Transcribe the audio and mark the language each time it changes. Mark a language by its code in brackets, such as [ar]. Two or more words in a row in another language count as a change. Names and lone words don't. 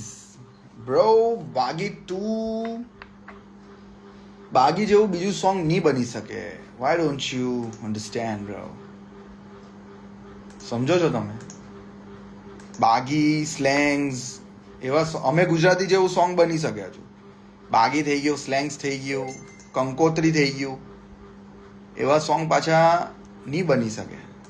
[gu] Bro, Bagi 2. Bagi જેવું બીજું સોંગ નહીં બની શકે. [en] Why don't you understand, bro? [gu] સમજો છો તમે? બાગી, સ્લેંગ્સ એવા અમે ગુજરાતી જેવું સોંગ બની શકે હજુ. બાગી થઈ ગયું, સ્લેંગ્સ થઈ ગયું, કંકોત્રી થઈ ગયું, એવા સોંગ પાછા નહીં બની શકે.